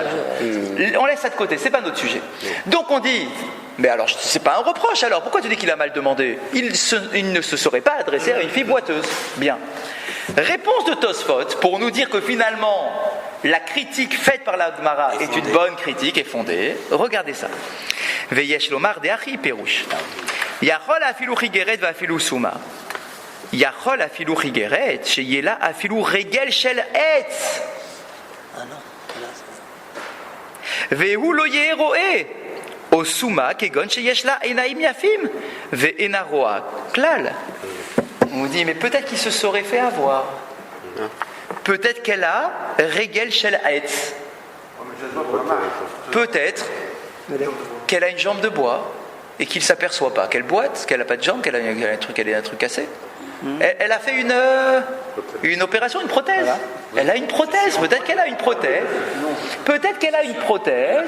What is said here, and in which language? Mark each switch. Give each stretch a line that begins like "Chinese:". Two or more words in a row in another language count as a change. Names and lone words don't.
French: On laisse ça de côté, c'est pas notre sujet. Donc on dit, mais alors c'est pas un reproche alors, pourquoi tu dis qu'il a mal demandé? Il ne se serait pas adressé à une fille boiteuse. Bien. Réponse de Tosfot pour nous dire que finalement la critique faite par la Gemara est une bonne critique et fondée. Regardez ça.
Hebrew: ויש לומר דהכי פירוש. יכול אפילו חיגרת ואפילו סומא. יכול אפילו חיגרת שיש לה אפילו רגל של עץ. והוא לא יראה. או סומא כגון שיש לה עינים יפות ואינה רואה כלל.
French: On vous dit, mais peut-être qu'il se serait fait avoir. Peut-être qu'elle a
Hebrew: רגל של עץ.
French: Peut-être qu'elle a une jambe de bois et qu'il ne s'aperçoit pas. Qu'elle boite, qu'elle n'a pas de jambe, qu'elle a un truc cassé. Elle a fait une opération, une prothèse. Voilà. Elle a une prothèse. Peut-être qu'elle a une prothèse. Peut-être qu'elle a une prothèse.